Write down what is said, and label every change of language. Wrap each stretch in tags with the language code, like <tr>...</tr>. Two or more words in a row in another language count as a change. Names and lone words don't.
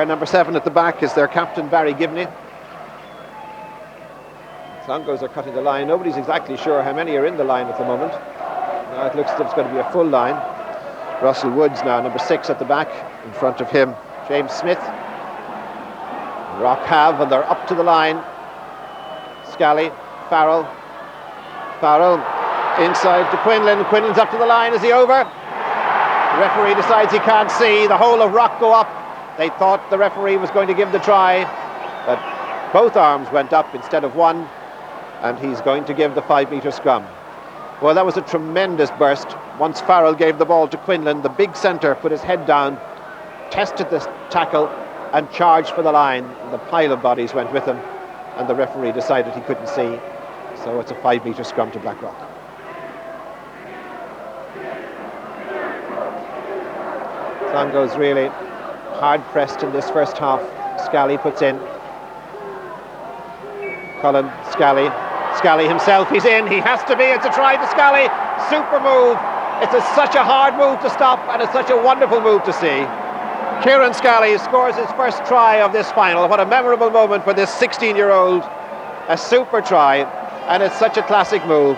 <en>Number 7 at the back is their captain, Barry Gibney. Clongowes are cutting the line. Nobody's exactly sure how many are in the line at the moment. Now it looks as if it's going to be a full line. Russell Woods now, number 6 at the back. In front of him, James Smith. Rock have, and they're up to the line. Scally, Farrell. Farrell inside to Quinlan. Quinlan's up to the line. Is he over? The referee decides he can't see. The whole of Rock go up. They thought the referee was going to give the try, but both arms went up instead of one, and he's going to give the 5-metre scrum. Well, that was a tremendous burst. Once Farrell gave the ball to Quinlan, the big centre put his head down, tested the tackle, and charged for the line. The pile of bodies went with him, and the referee decided he couldn't see. So it's a 5-metre scrum to Blackrock. Clongowes really hard pressed in this first half. Scally puts in. Cullen, Scally. Scally himself, he's in. He has to be. It's a try to Scally. Super move. It's such a hard move to stop, and it's such a wonderful move to see. Kieran Scally scores his first try of this final. What a memorable moment for this 16-year-old. A super try, and it's such a classic move.</en>